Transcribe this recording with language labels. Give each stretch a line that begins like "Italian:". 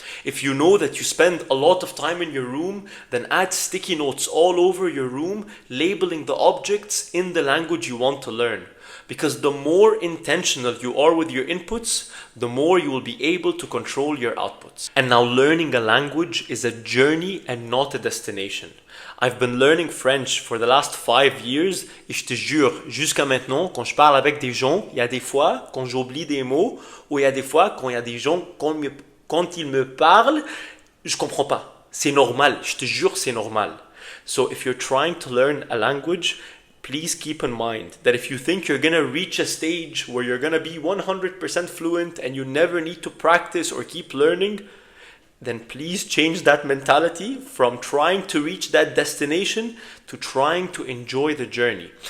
English: If you know that you spend a lot of time in your room, then add sticky notes all over your room, labeling the objects in the language you want to learn. Because the more intentional you are with your inputs, the more you will be able to control your outputs. And now learning a language is a journey and not a destination. I've been learning French for the last 5 years
French: et je te jure, jusqu'à maintenant, quand je parle avec des gens, il y a des fois quand j'oublie des mots ou il y a des fois quand il y a des gens quand ils me parlent, je comprends pas. C'est normal, je te jure, c'est normal.
English: So if you're trying to learn a language, please keep in mind that if you think you're gonna reach a stage where you're gonna be 100% fluent and you never need to practice or keep learning, then please change that mentality from trying to reach that destination to trying to enjoy the journey.